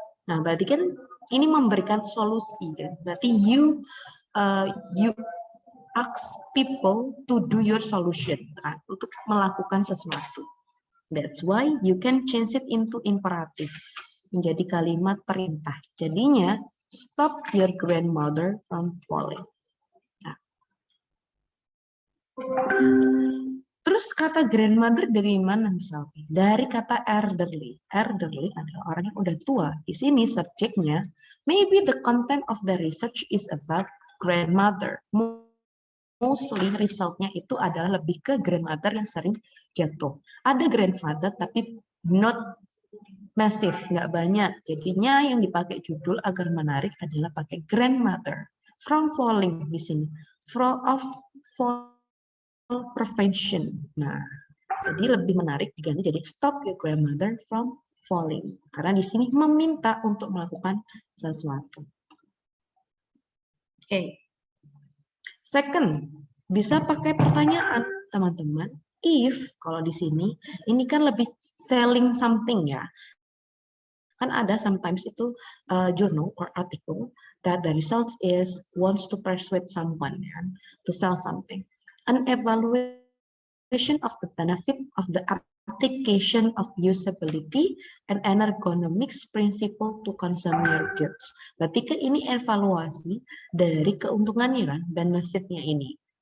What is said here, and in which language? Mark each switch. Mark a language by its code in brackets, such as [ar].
[id] Nah, berarti kan ini memberikan solusi kan. Berarti [en] you ask people to do your solution [id] kan, untuk melakukan sesuatu. [en] That's why you can change it into imperative. [id] menjadi kalimat perintah. Jadinya, [en] stop your grandmother from falling. Nah. [id] Terus kata grandmother dari mana misalnya? Dari kata elderly. Elderly adalah orang yang udah tua. Di sini subjeknya, [en] maybe the content of the research is about grandmother. Mostly [id] resultnya itu adalah lebih ke grandmother yang sering jatuh. Ada grandfather tapi [en] not massive, [id] nggak banyak. Jadinya yang dipakai judul agar menarik adalah pakai grandmother. [en] From falling di sini. From of fall prevention. [id] Nah, jadi lebih menarik diganti jadi stop your grandmother from falling. Karena di sini meminta untuk melakukan sesuatu. Oke. Second, bisa pakai pertanyaan, teman-teman. [en] If, [id] kalau di sini, ini kan lebih [en] selling something [id] ya. [en] Kan ada sometimes itu journal or article that the results is wants to persuade someone to sell something. An evaluation of the benefit of the application of usability and ergonomics principle to consumer goods. [id] Berarti kan ini evaluasi dari keuntungannya kan, benefitnya ini.